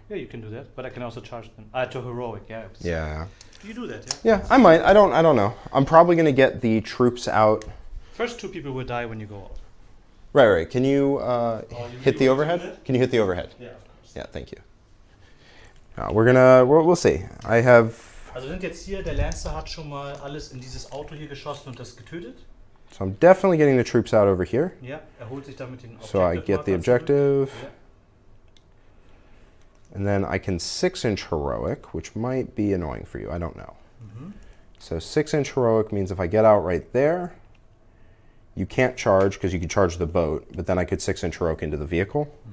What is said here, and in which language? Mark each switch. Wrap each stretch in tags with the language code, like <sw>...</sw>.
<en>Yeah, you can do that, but I can also charge them. To heroic, yeah. Yeah. You do that, yeah? Yeah, I might. I don't know. I'm probably going to get the troops out. First 2 people will die when you go out. Right. Can you hit the you overhead? do that? Can you hit the overhead? Yeah, of course. Yeah, thank you. We'll see. I have.</en> <de>Also sind jetzt hier, der Lancer hat schon mal alles in dieses Auto hier geschossen und das getötet.</de> <en>So I'm definitely getting the troops out over here.</en> <de>Ja, holt sich damit den</de> <en>So I get the objective. And then I can 6-inch heroic, which might be annoying for you. I don't know. So 6-inch heroic means if I get out right there, you can't charge because you can charge the boat, but then I could 6-inch heroic into the vehicle.</en>